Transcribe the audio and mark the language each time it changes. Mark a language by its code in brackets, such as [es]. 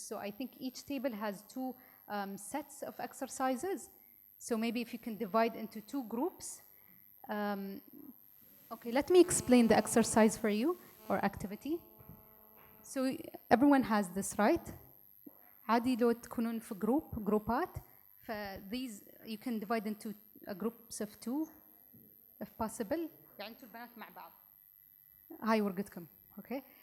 [en] So I think each table has two sets of exercises. So maybe if you can divide into two groups. Okay, let me explain the exercise for you, or activity. So everyone has this, right? [ar] عادي لو تكونون في جروبات. [en] These you can divide into groups of two, if possible. [ar] يعني انتوا البنات مع بعض. هاي ورقتكم, okay?